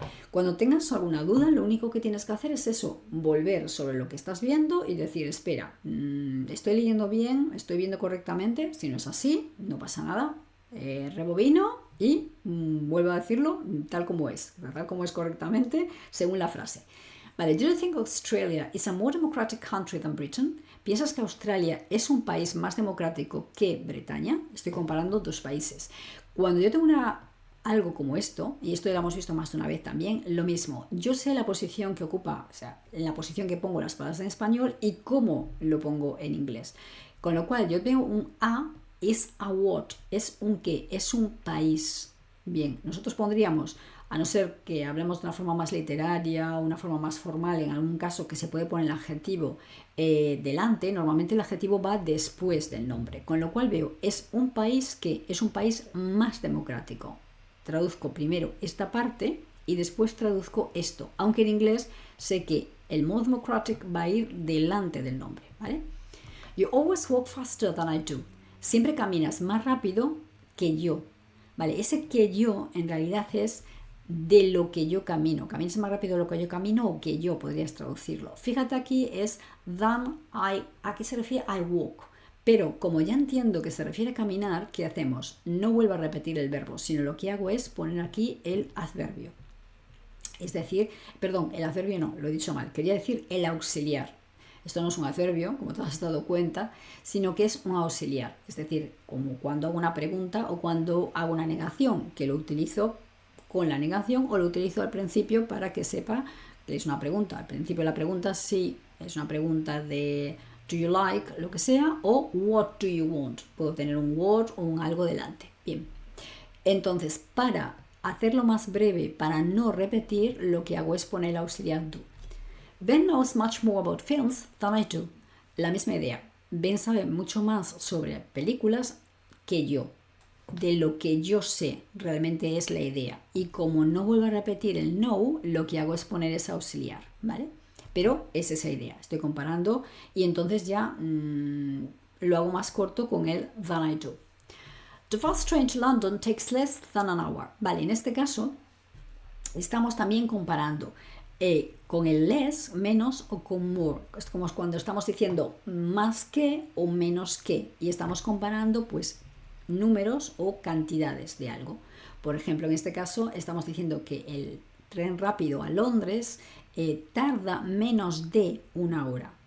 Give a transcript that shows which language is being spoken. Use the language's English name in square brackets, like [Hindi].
[Spanish] Cuando tengas alguna duda, lo único que tienes que hacer es eso, volver sobre lo que estás viendo y decir, espera, estoy leyendo bien, estoy viendo correctamente. Si no es así, no pasa nada. Rebobino y vuelvo a decirlo tal como es correctamente según la frase. [English] Vale, do you think Australia is a more democratic country than Britain? [Spanish] ¿Piensas que Australia es un país más democrático que Bretaña? Estoy comparando dos países. Cuando yo tengo algo como esto, y esto ya lo hemos visto más de una vez también, lo mismo. Yo sé la posición que ocupa, o sea, en la posición que pongo las palabras en español y cómo lo pongo en inglés. Con lo cual, yo tengo un a, [English] is a what, [Spanish] es un qué, es un país. Bien, nosotros pondríamos, a no ser que hablemos de una forma más literaria o una forma más formal, en algún caso que se puede poner el adjetivo delante, normalmente el adjetivo va después del nombre. Con lo cual veo, es un país que es un país más democrático. Traduzco primero esta parte y después traduzco esto, aunque en inglés sé que el [English] more democratic [Spanish] va a ir delante del nombre, ¿vale? [English] You always walk faster than I do. [Spanish] Siempre caminas más rápido que yo, ¿vale? Ese que yo en realidad es de lo que yo camino. Caminas más rápido de lo que yo camino o que yo, podrías traducirlo. Fíjate aquí es [English] than I, [Spanish] ¿a qué se refiere? [English] I walk. [Spanish] Pero como ya entiendo que se refiere a caminar, ¿qué hacemos? No vuelvo a repetir el verbo, sino lo que hago es poner aquí el adverbio. Es decir, perdón, el adverbio no, lo he dicho mal, quería decir el auxiliar. Esto no es un adverbio, como te has dado cuenta, sino que es un auxiliar. Es decir, como cuando hago una pregunta o cuando hago una negación, que lo utilizo con la negación o lo utilizo al principio para que sepa que es una pregunta. Al principio de la pregunta sí es una pregunta de [English] do you like, [Spanish] lo que sea, o [English] what do you want. [Spanish] Puedo tener un what o un algo delante. Bien. Entonces, para hacerlo más breve, para no repetir, lo que hago es poner el auxiliar do. [English] Ben knows much more about films than I do. [Spanish] La misma idea. Ben sabe mucho más sobre películas que yo. De lo que yo sé, realmente es la idea. Y como no vuelvo a repetir el know, lo que hago es poner ese auxiliar, ¿vale? Pero es esa idea. Estoy comparando y entonces ya lo hago más corto con el [English] than I do. The fast train to London takes less than an hour. [Spanish] Vale, en este caso estamos también comparando con el less, menos, o con more. Es como cuando estamos diciendo más que o menos que. Y estamos comparando pues números o cantidades de algo. Por ejemplo, en este caso estamos diciendo que el tren rápido a Londres tarda menos de una hora.